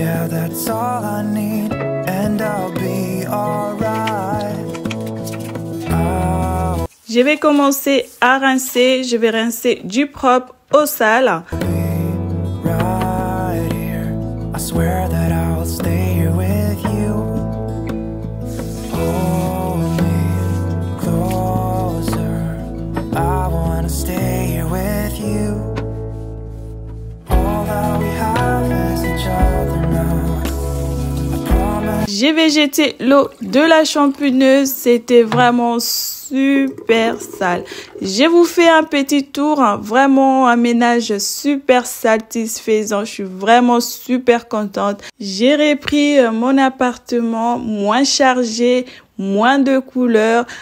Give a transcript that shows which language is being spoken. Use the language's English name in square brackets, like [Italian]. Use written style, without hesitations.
[English] That's all I need, and I'll be alright. Oh. [French] Je vais commencer à rincer. Je vais rincer du propre au sale. [English] Right here. I swear that I'll stay here with you. Hold me closer. I wanna stay here with you. All that we have is each other now. [French] Je vais jeter l'eau de la shampooneuse. C'était vraiment super sale. Je vous fais un petit tour, hein, vraiment un ménage super satisfaisant. Je suis vraiment super contente. J'ai repris mon appartement moins chargé, moins de couleurs.